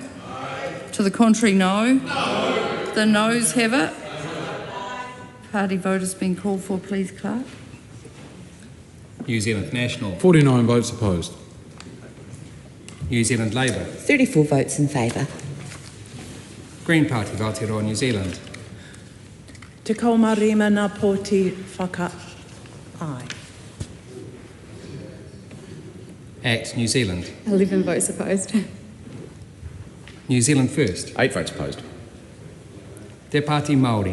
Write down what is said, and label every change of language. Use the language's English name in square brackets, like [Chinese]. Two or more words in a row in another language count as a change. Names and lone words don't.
[English] Aye. To the contrary, no. No. The noes have it. Party vote has been called for. Please, Clerk. New Zealand National. 49 votes opposed. New Zealand Labour. 34 votes in favour. Green Party of Aotearoa, New Zealand. [Māori] Te kaumarima nā pōti whaka-ai. [English] Act New Zealand. 11 votes opposed. New Zealand First. 8 votes opposed. Te Pāti Māori.